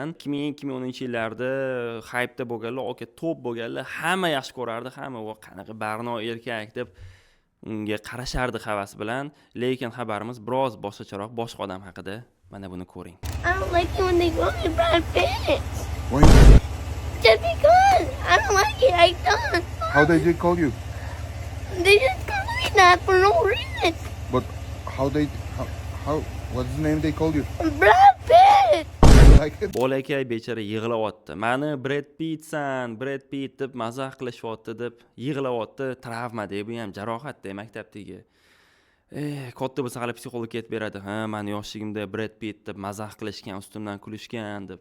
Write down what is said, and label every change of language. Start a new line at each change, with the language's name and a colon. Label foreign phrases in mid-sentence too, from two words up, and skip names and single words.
Uzbek: 2010-yillarda hype'da bo'lganlar, oke top bo'lganlar, hamma yaxshi ko'rardi, hamma va qanaqa barno erkak deb unga qarashardi havas bilan. Lekin xabarimiz biroz boshqacharoq, boshqa odam haqida. Mana buni ko'ring.
English: I don't like it when they call me Brad Pitt. Why? Just because. I don't like it. I don't. How they did call you? They just call me that for no reason. But how? What's the name they called you? Brad Pitt. Like it?
Uzbek: Bolakay bechara yig'layapti. Mani Brad Pittsan, Brad Pitt deb mazax qilishyapti deb yig'layapti. Travma deb, bu ham jarohatda maktabdagi. Katta bo'lsa hali psixolog ketib beradi. Ha, meni yoshligimda Brad Pitt deb mazax qilishgan, ustimdan kulishgan deb.